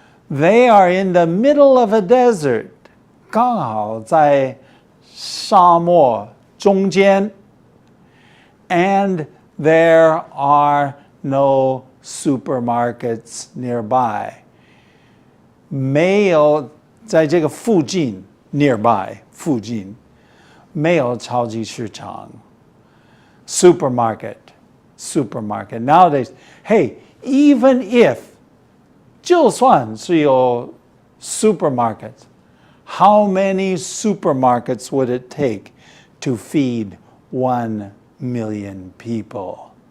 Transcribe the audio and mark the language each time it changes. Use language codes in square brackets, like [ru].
[en] They are in the middle of a desert. [zh] 刚好在沙漠中间. [en] And there are no supermarkets nearby. [zh] 没有在这个附近 [en] nearby [zh] 附近没有超级市场 supermarket. [en] Nowadays, hey, even if [zh] 就算是有 [en] supermarkets, how many supermarkets would it take to feed 1,000,000 people?